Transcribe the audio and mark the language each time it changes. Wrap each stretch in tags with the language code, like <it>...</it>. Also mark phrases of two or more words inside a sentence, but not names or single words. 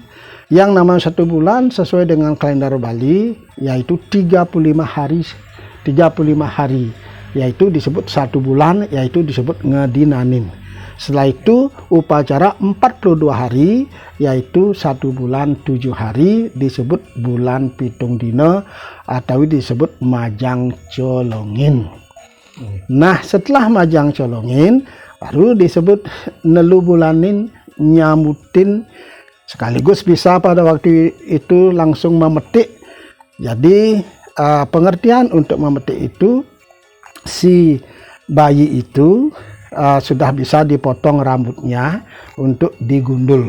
<id>Yang nama 1 bulan sesuai dengan kalender Bali yaitu 35 hari, yaitu disebut 1 bulan, yaitu disebut ngedinanin. Setelah itu upacara 42 hari, yaitu 1 bulan 7 hari, disebut</id> <ban>bulan pitung dina</ban> <id>atau disebut majang colongin. Nah setelah majang colongin baru disebut nelu bulanin nyamutin, sekaligus bisa pada waktu itu langsung memetik. Jadi pengertian untuk memetik itu, si bayi itu sudah bisa dipotong rambutnya untuk digundul.</id>